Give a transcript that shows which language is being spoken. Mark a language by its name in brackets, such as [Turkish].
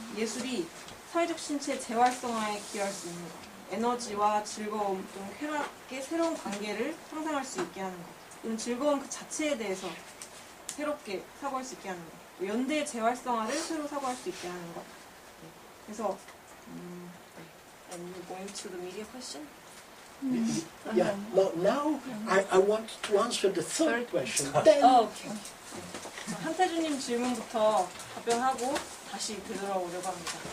[Korean] 예술이 사회적 신체의 재활성화에 기여할 수 있는 것, 에너지와 즐거움 또는 쾌락의 새로운 관계를 상상할 수 있게 하는 것, 또는 즐거움 그 자체에 대해서 새롭게 사고할 수 있게 하는 것, 또 연대의 재활성화를 새로 사고할 수 있게 하는 것. [English] 그래서 And going to the media question? Yeah. Now I want to answer the third question. Then, [Korean] 오케이. 한태주님 질문부터 답변하고 다시 되돌아오려고 합니다.